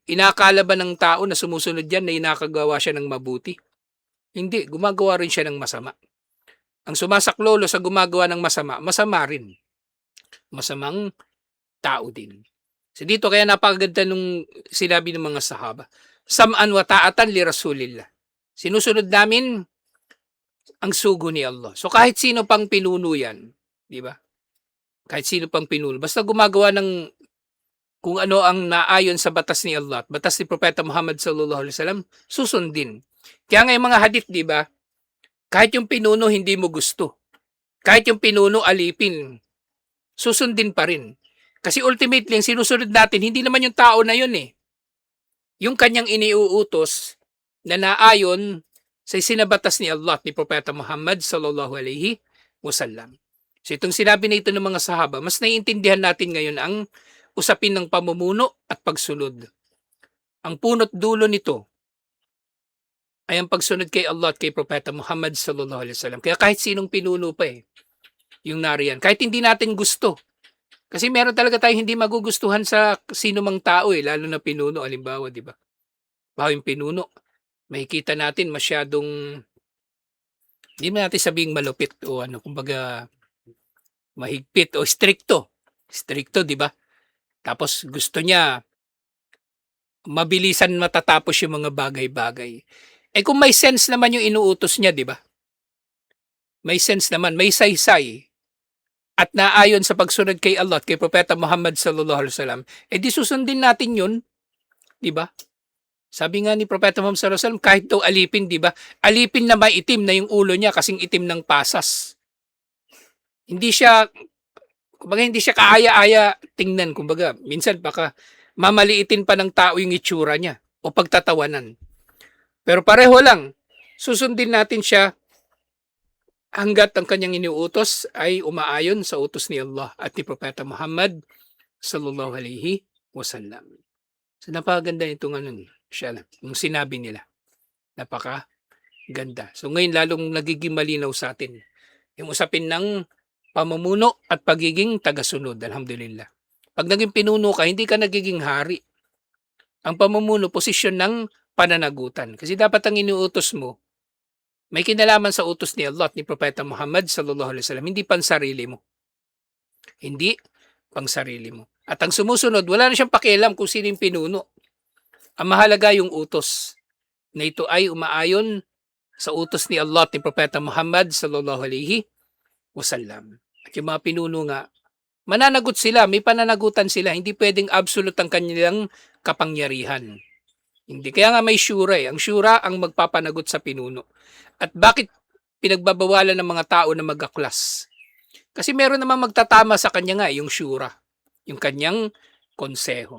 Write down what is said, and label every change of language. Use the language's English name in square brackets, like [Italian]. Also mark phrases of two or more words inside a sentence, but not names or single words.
[Filipino] Inakala ba ng tao na sumusunod yan na inakagawa siya ng mabuti? Hindi. Gumagawa rin siya ng masama. Ang sumasaklolo sa gumagawa ng masama, masama rin. Masamang tao din. So dito kaya napakaganda nung sinabi ng mga sahaba. [Arabic] سمعاً وطاعةً لرسول الله. [Filipino] Sinusunod namin ang sugo ni Allah. So kahit sino pang pinuno yan, di ba? Kahit sino pang pinuno. Basta gumagawa ng kung ano ang naayon sa batas ni Allah, batas ni Propeta Muhammad [Arabic] صلى الله عليه وسلم, [Filipino] susundin. Kaya nga yung mga hadith, di ba? Kahit yung pinuno hindi mo gusto. Kahit yung pinuno alipin, susundin pa rin. Kasi ultimately, ang sinusunod natin, hindi naman yung tao na yun eh. Yung kanyang iniuutos na naayon sa sinabatas ni Allah, ni Propeta Muhammad [Arabic] صلى الله عليه وسلم. [Filipino] So itong sinabi na ito ng mga sahaba, mas naiintindihan natin ngayon ang usapin ng pamumuno at pagsunod. Ang punot dulo nito ay ang pagsunod kay Allah at kay Propeta Muhammad [Arabic] صلى الله عليه وسلم. [Filipino] Kaya kahit sinong pinuno pa yung nariyan. Kahit hindi natin gusto. Kasi meron talaga tayong hindi magugustuhan sa sino mang tao lalo na pinuno, halimbawa, di ba? Bahaw yung pinuno, makikita natin masyadong, hindi natin sabing malupit o kumbaga mahigpit o stricto. Stricto, di ba? Tapos gusto niya mabilisan matatapos yung mga bagay-bagay. Kung may sense naman yung inuutos niya, di ba? May sense naman, may saysay. At naayon sa pagsunod kay Allah at kay Propeta Muhammad [Arabic] صلى الله عليه وسلم, [Filipino] di susundin natin yun. Di ba? Sabi nga ni Propeta Muhammad [Arabic] صلى الله عليه وسلم, [Filipino] kahit daw alipin, di ba? Alipin na may itim na yung ulo niya kasing itim ng pasas. Hindi siya kaaya-aya tingnan. Kumbaga, minsan baka mamaliitin pa ng tao yung itsura niya. o pagtatawanan. Pero pareho lang, susundin natin siya hangga't ang kanyang iniuutos ay umaayon sa utos ni Allah at ni Propeta Muhammad [Arabic] صلى الله عليه وسلم. [Filipino] So napakaganda nitong ano, siya lang, yung sinabi nila. Napakaganda. So ngayon lalong nagiging malinaw sa atin yung usapin ng pamumuno at pagiging tagasunod. Alhamdulillah. Pag naging pinuno ka, hindi ka nagiging hari. Ang pamumuno, posisyon ng pananagutan. Kasi dapat ang inuutos mo, may kinalaman sa utos ni Allah at ni Propeta Muhammad [Arabic] صلى الله عليه وسلم, [Filipino] hindi pansarili mo. Hindi pansarili mo. At ang sumusunod, wala na siyang pakialam kung sino yung pinuno. Ang mahalaga yung utos na ito ay umaayon sa utos ni Allah at ni Propeta Muhammad [Arabic] صلى الله عليه وسلم. [Filipino] At yung mga pinuno nga, mananagot sila, may pananagutan sila, hindi pwedeng absolute ang kanilang kapangyarihan. Hindi. Kaya nga may syura eh. Ang syura ang magpapanagot sa pinuno. At bakit pinagbabawalan ng mga tao na mag-aklas? Kasi meron naman magtatama sa kanya nga yung syura, yung kanyang konseho.